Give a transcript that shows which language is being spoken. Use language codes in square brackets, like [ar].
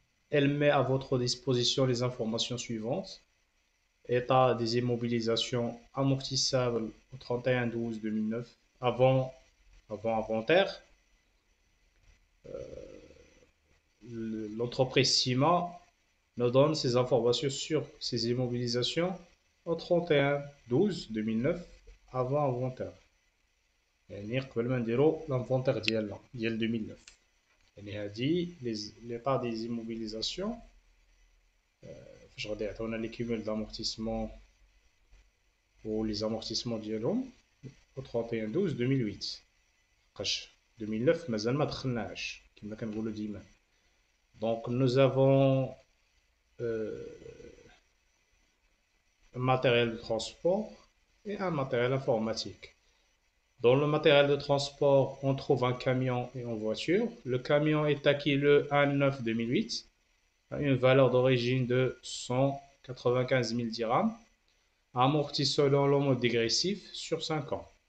[fr] Elle met à votre disposition les informations suivantes. État des immobilisations amortissables au 31/12/2009 avant inventaire. L'entreprise CIMA nous donne ces informations sur ces immobilisations au 31/12/2009 avant inventaire. [ar] يعني قبل ما نديرو l'inventaire ديال 2009. يعني هادي [fr] l'état des immobilisations [ar] فاش غادي يعطيونا لي [fr] cumul d'amortissement [ar] و [fr] les amortissements [ar] ديالهم [fr] au 31/12/2008. [ar] لحقاش 2009 مازال ما دخلناهاش كما كنقولوا ديما. [fr] Donc nous avons euh, un matériel de transport et un matériel informatique. Dans le matériel de transport, on trouve un camion et une voiture. Le camion est acquis le 1/9/2008 à une valeur d'origine de 195 000 dirhams, amorti selon le mode dégressif sur 5 ans.